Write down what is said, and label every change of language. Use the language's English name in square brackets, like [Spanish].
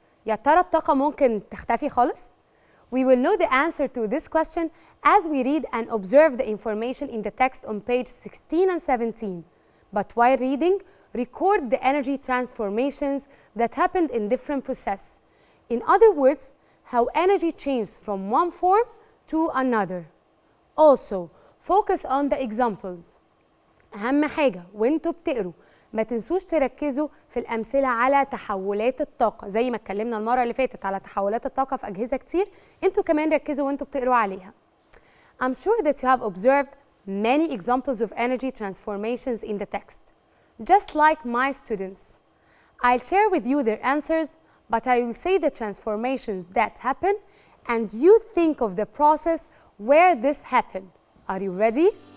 [Arabic] يا ترى الطاقة ممكن تختفي خالص؟ [English] We will know the answer to this question as we read and observe the information in the text on page 16 and 17. But while reading, record the energy transformations that happened in different processes. In other words, how energy changes from one form to another. Also, focus on the examples. [Arabic] أهم حاجة وانتوا بتقروا ما تنسوش تركزوا في الأمثلة على تحولات الطاقة، زي ما اتكلمنا المرة اللي فاتت على تحولات الطاقة في أجهزة كتير، انتوا كمان ركزوا وانتوا بتقروا عليها. [English] I'm sure that you have observed many examples of energy transformations in the text. just like my students. I'll share with you their answers, but I will say the transformations that happen, and you think of the process where this happened. Are you ready?